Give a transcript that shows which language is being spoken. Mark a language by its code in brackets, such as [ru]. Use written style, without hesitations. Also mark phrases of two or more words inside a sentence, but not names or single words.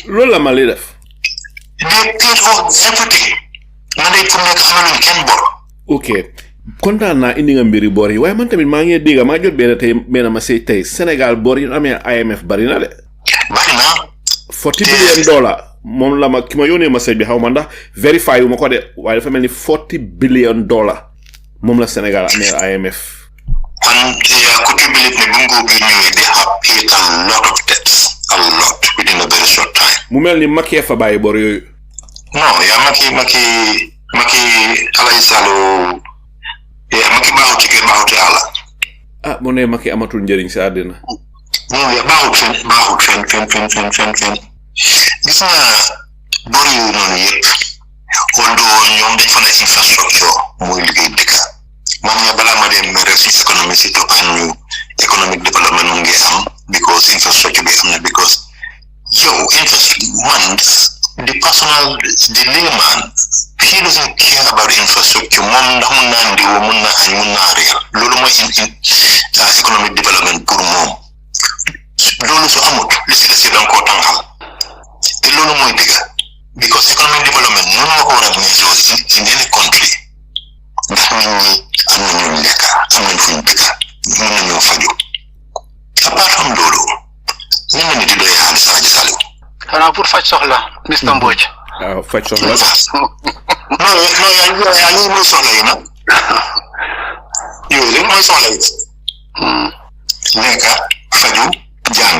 [wo] loolu la Mali def [en] they paid for everything [wo] na day fu nekk amaluñ kenn bor ok kontaan naa indi nga mbiri bor yi waaye man tamit maa ngi dégg maa jot benn ma say tey Sénégal bor yi amee IMF bari na de bari na $40 billion moom la ma ki ma yónnee message bi xaw ma ndax verify wu ma ko de waaye dafa mel ni $40 billion moom la Sénégal amee IMF [en] and could you believe me [wo] bungo bi ñëwee [en] they have paid a lot of debts a lot within a very short time [wo] mu mel ni Macky fa bàyyi bor yooyu non yaa Macky Alaaji Saliou Macky baaxut ci kër baaxut ci àll mu ne Macky amatul njëriñ si àddina non ya baaxut fen gis nga bor yooyu noonu yëpp although ñoom dañ fa ne infrastructure mooy liggéey dëkk man ya balaa ma dem [en] research economy [wo] si toppaan ñu [en] economic development [wo] mu ngi am [en] because infrastructure [wo] bi am na because [en] the layman he doesn't care about infrastructure [wo] moom ndax mun naa ndiwo mun naa añ mun naa réer loolu mooy [en] economic development [wo] pour moom loolu su amut li si des danga koo tàngal te loolu mooy dëgg [en] because economic development [wo] noonu nga ko war a measure [en] in any country [wo] ndax nit ñi am nañu lekk am nañ fuñ dëkk mun nañoo faju [en] apart from [wo] loolu lan la nit di doyee xaalis Alaaji Saliou xanaa pour faj soxla Mr Mbodj waaw faj soxla non yaa ngi mooy soxla yi nag yooyu léegi mooy soxla yi lekk faju jàng